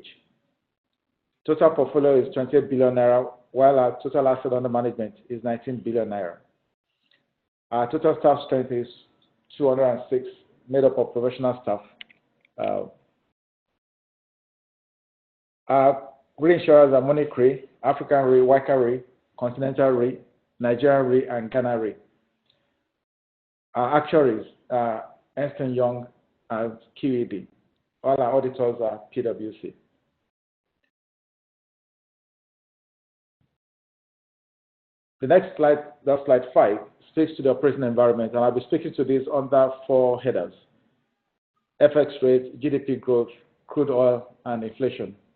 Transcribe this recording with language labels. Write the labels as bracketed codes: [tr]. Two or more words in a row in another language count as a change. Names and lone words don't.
[en] Total portfolio is 28 billion naira, while our total asset under management is 19 billion naira. Our total staff strength is 206, made up of professional staff. Our reinsurers are Munich Re, African Re, Waka Re, Continental Re, Nigerian Re, and Ghana Re. Our actuaries are Ernst & Young and QED. All our auditors are PwC. The next slide, that's slide 5, speaks to the operating environment, and I'll be speaking to this under 4 headers: FX rate, GDP growth, crude oil, and inflation.